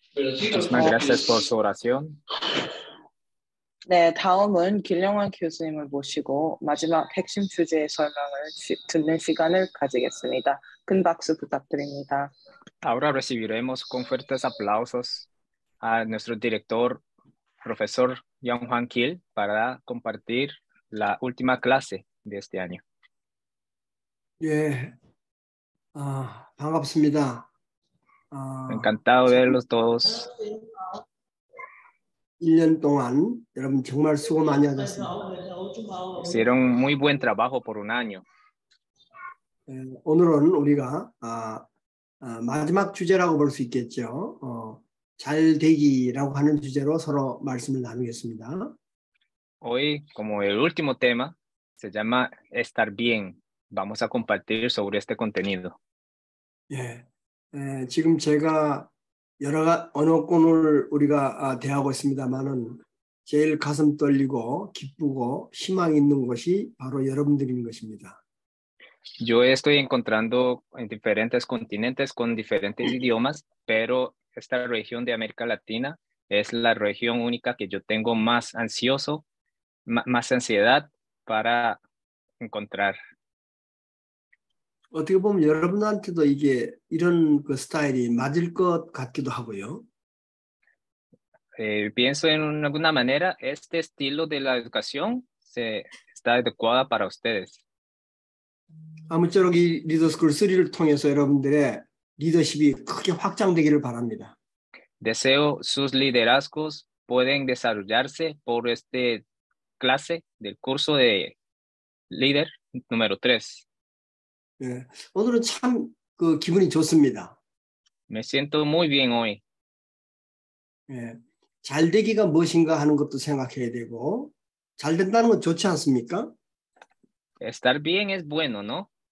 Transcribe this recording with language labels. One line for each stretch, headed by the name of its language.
Spanish: Muchísimas gracias por su oración.
Korean: 네, 다음은 길령환 교수님을 모시고 마지막 핵심 주제의 설명을 듣는 시간을 가지겠습니다. 큰 박수 부탁드립니다.
Spanish: Ahora recibiremos con fuertes aplausos a nuestro director, profesor Young Hwan Kil, para compartir la última clase de este año.
Korean: 예, 반갑습니다.
Spanish: Encantado de verlos todos.
Korean: 1년 동안 여러분 정말 수고 많이 하셨습니다.
Spanish: Hicieron muy buen trabajo por un año.
Korean: 오늘은 우리가 마지막 주제라고 볼 수 있겠죠. 잘 되기라고 하는 주제로 서로 말씀을 나누겠습니다.
Spanish: Hoy, como el último tema, se llama Estar bien. Vamos a compartir sobre este contenido.
Korean: 예, 지금 제가 여러 언어권을 우리가 대하고 있습니다만은 제일 가슴 떨리고 기쁘고 희망 있는 곳이 바로 여러분들인 것입니다.
Spanish: Yo estoy encontrando en diferentes continentes con diferentes idiomas, pero esta región de América Latina es la región única que yo tengo más ansioso, más ansiedad para encontrar.
Korean: 어떻게 보면 여러분한테도 이게 이런 그 스타일이 맞을 것 같기도 하고요.
Spanish: Pienso en alguna manera este estilo de la educación está adecuada para ustedes.
Korean: 아무쪼록 이 리더스쿨 3를 통해서 여러분들의 리더십이 크게 확장되기를 바랍니다.
Spanish: Deseo sus liderazgos pueden desarrollarse por esta clase del curso de líder número 3.
Korean: 예, 오늘은 참 그 기분이 좋습니다.
Spanish: Me siento muy bien hoy.
Korean: 예, 잘 되기가 무엇인가 하는 것도 생각해야 되고 잘 된다는 건 좋지 않습니까?
Spanish: Estar bien es bueno, ¿no?